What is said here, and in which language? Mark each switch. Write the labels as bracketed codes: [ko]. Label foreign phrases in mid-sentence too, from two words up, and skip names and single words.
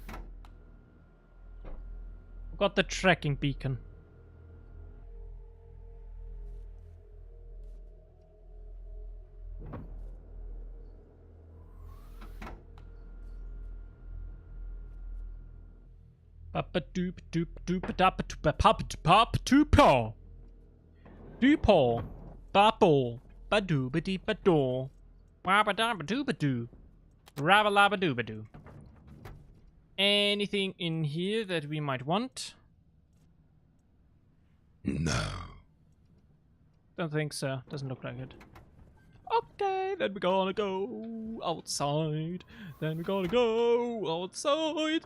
[en] Got the tracking beacon. Papa doop doop doop dapa doopa papa pop doopo. Doopo. Bapo. Badooba dee badoo. Wabba dabba dooba doo. Rabba labba dooba doo. Anything in here that we might want? No. Don't think so. Doesn't look like it. Okay, then we're gonna go outside. Then we're gonna go outside.